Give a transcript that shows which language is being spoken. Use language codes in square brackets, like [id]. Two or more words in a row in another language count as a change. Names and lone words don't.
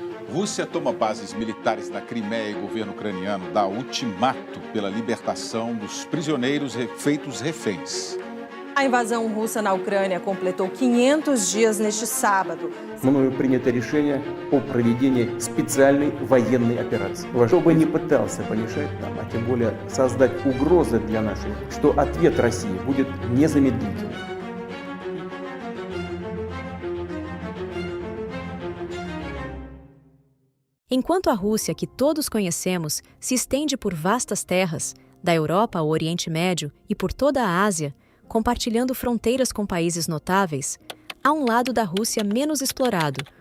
[pt] Rússia toma bases militares na Crimeia e o governo ucraniano dá ultimato pela libertação dos prisioneiros feitos reféns. A invasão russa na Ucrânia completou 500 dias neste sábado. [ru] Мною принято решение о проведении специальной военной операции. Что бы ни пытался помешать нам, а тем более создать угрозы для нашей, что ответ России будет незамедлительным. [pt] Enquanto a Rússia, que todos conhecemos, se estende por vastas terras, da Europa ao Oriente Médio e por toda a Ásia, compartilhando fronteiras com países notáveis, há um lado da Rússia menos explorado.